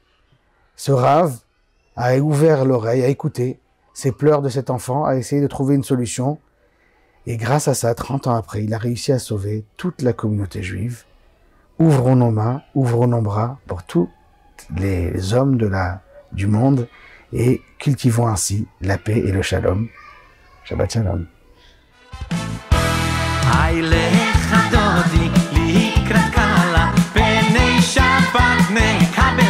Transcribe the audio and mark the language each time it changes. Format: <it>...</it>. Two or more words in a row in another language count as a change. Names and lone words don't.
<fr>Ce Rav a ouvert l'oreille, a écouté ces pleurs de cet enfant, a essayé de trouver une solution. Et grâce à ça, 30 ans après, il a réussi à sauver toute la communauté juive. Ouvrons nos mains, ouvrons nos bras pour tous les hommes du monde et cultivons ainsi la paix et le shalom.</fr> <he>שבת שלום. אילה חדודי, לקראת כלה, פני שבת ניי</he>